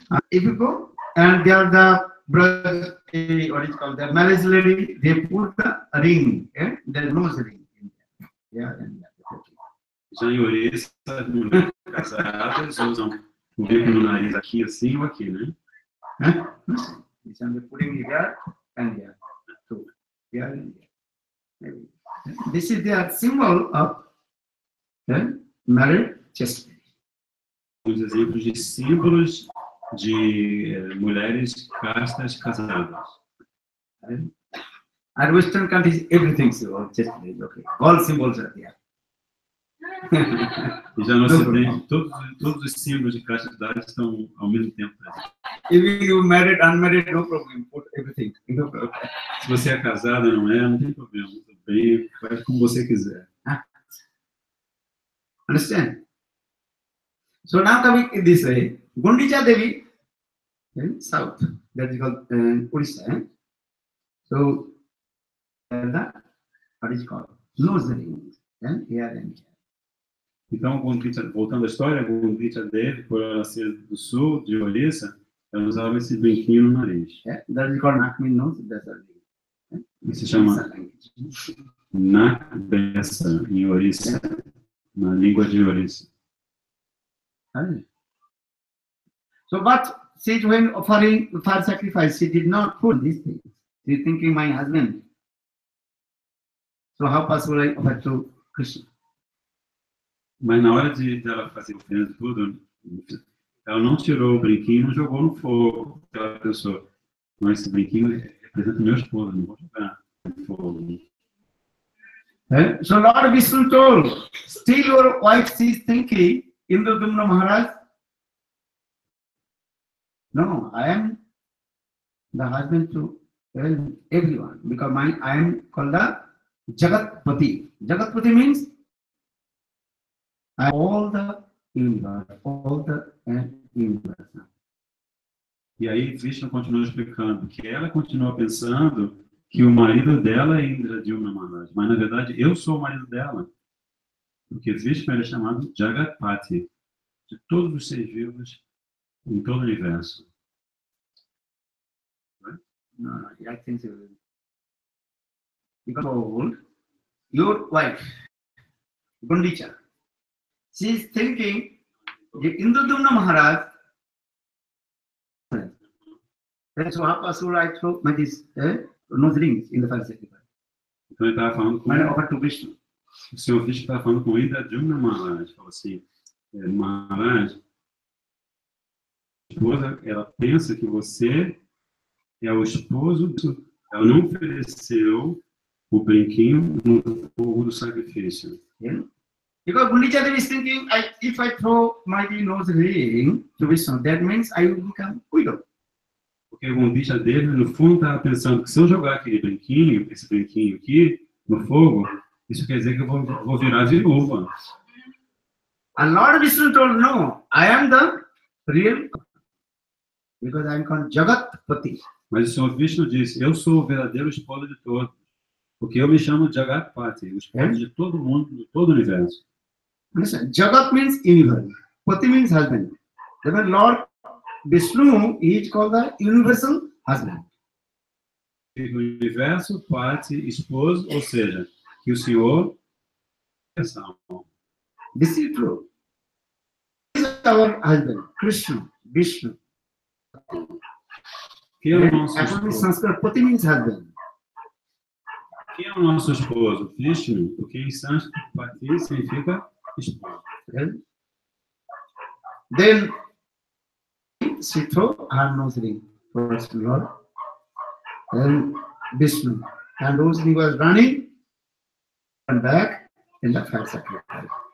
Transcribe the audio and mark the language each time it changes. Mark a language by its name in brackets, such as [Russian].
[English] If you go and they are the brother, what is called the marriage lady, they put the ring, there is no ring in there. Yeah, [Portuguese] Já em Orissa, as mulheres casadas usam o brinco no nariz aqui assim ou aqui, né? [English] This one they putting here and here, so here and here. This is the symbol of married chastity. [Portuguese] Os exemplos de símbolos de mulheres castas casadas. [English] And Western countries, everything is chastity, okay. All symbols are there. [Portuguese] E já no Ocidente, todos os símbolos de castidade estão ao mesmo tempo presentes. [English] If you married, unmarried, no problem. Put everything. No problem. [Portuguese] Se você é casada, não tem problema. Tudo bem, faz como você quiser. [English] Understand? So now coming in this way, Gundicha Devi in south, that is called Odisha. So what is called nose ring, and here and here. [Portuguese] Então, voltando à história, Gundicha Devi, por ela ser do sul, de Orissa, ela usava esse brinquinho no nariz. [English] That is called Nakmi nose, that's a ring. [Portuguese] Isso se chama Nakbessa, em Orissa, na língua de Orissa. [English] So, but she, when offering for sacrifice, she did not put these things. She is thinking, my husband. So, how possible I offer to Krishna? [Portuguese] Mas na hora de ela fazer oferenda e tudo, ela não tirou o brinquinho e não jogou no fogo. Ela pensou, mas esse brinquinho apresenta meu esposo, não vou jogar fogo. [English] So Lord Vishnu told, still your wife is thinking, Indradumna Maharaj, no, I am the husband to everyone, because I am called the Jagatpati. Jagatpati means I am all the universe, universe. [Portuguese] E aí Vishnu continuou explicando que ela continuou pensando que o marido dela é Indradumna Maharaj, mas na verdade eu sou o marido dela, porque Vishnu era chamado Jagatpati, de todos os seres vivos em todo o universo. [English] No, I think so. Because your wife, Gundicha, she is thinking, Indradumna Maharaj, that's why I throw my nose rings in the first sacrifice. [Portuguese] Então ele estava falando com [English] Offer to Vishnu. [Portuguese] o senhor Vishnu estava falando com Indradumna Maharaj, falou assim, Maharaj, a esposa, ela pensa que você é o esposo, ela não ofereceu o brinquinho no fogo do sacrifício. [English] Yeah. Because Gundicha Devi is thinking, if I throw my nose ring to Vishnu, that means I will become widow. [Portuguese] Porque o Gurudev dele, no fundo, estava pensando que se eu jogar aquele brinquinho, esse brinquinho aqui, no fogo, isso quer dizer que eu vou virar viúva. [English] And Lord Vishnu told, no, I am the real, because I am called Jagatpati. [Portuguese] Mas o senhor Vishnu disse, eu sou o verdadeiro esposo de todos, porque eu me chamo Jagatpati, o esposo de todo mundo, de todo o universo. [English] Understand? Jagat means universe. Pati means husband. Therefore, Lord Vishnu is called the universal husband. [Portuguese] O universo, Pati, esposo, ou seja, que o senhor é salvo. [English] This is true. This is our husband, Krishna, Vishnu. [Portuguese] Quem é o nosso [English] According to [Portuguese] esposo? [English] Sanskrit, Pati means husband. [Portuguese] Quem é o nosso esposo? Vishnu, porque em sânscrito, Pati significa esposo. [English] Okay? Then she threw her nose ring first Lord, then Vishnu, and nose ring was running and back in the fire sacrifice.